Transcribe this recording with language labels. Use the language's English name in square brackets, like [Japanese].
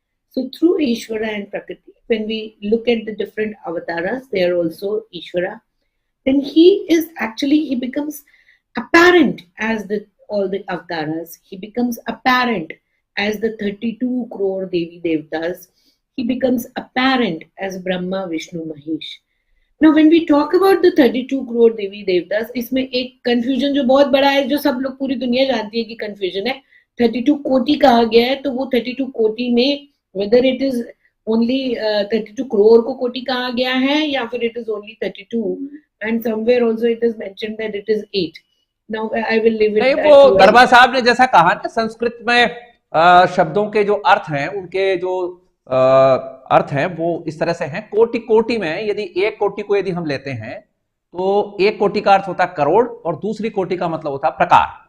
[English] So through Ishvara and Prakriti, when we look at the different avatars, they are also Ishvara. Then he becomes apparent as all the avatars. He becomes apparent as the 32 crore Devi Devtas. He becomes apparent as Brahma, Vishnu, Mahesh. Now when we talk about the 32 crore Devi Devtas, [Hindi] इसमें एक confusion जो बहुत बड़ा है, जो सब लोग पूरी दुनिया जानती है कि confusion है. 32 कोटि कहा गया है, तो वो 32 कोटि में [English] whether it is only 32 crore [Hindi] को कोटि कहा गया है या फिर [English] it is only 32, and somewhere also it is mentioned that it is 8. Now I will leave it. [Hindi] नहीं, वो दरबा साहब ने जैसा कहा ना, संस्कृत में शब्दों के जो अर्थ हैं, उनके जो अर्थ हैं वो इस तरह से हैं. कोटि कोटि में यदि एक कोटि को यदि हम लेते हैं तो एक कोटि का अर्थ होता है करोड़ और दूसरी कोटि का मतलब होता है प्रकार.